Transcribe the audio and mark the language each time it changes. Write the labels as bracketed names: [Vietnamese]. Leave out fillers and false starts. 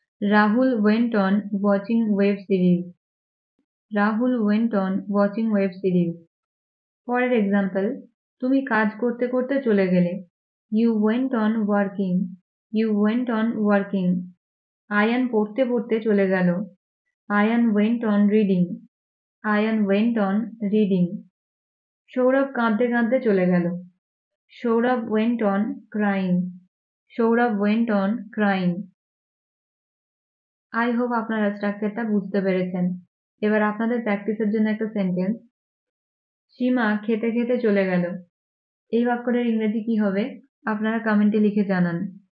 [English] Rahul went on watching web series. Rahul went on watching web series. [Bangla] পরের example, তুমি কাজ করতে করতে চলে গেলে। [English] You went on working. You went on working. [Bangla] Ayaan পড়তে পড়তে চলে গেল। [English] Ayan went on reading. Ayan went on reading. [Bangla] Sourav কাঁদতে কাঁদতে চলে গেল। Sourav [English] went on crying. Sourav went on crying. [Bangla] I hope আপনারা স্ট্রাকচারটা বুঝতে পেরেছেন। এবার আপনাদের প্র্যাকটিসের জন্য একটা সেন্টেন্স। সীমা খেতে খেতে চলে গেল। এই বাক্যটার ইংরেজি কি হবে আপনারা কমেন্টে লিখে জানান।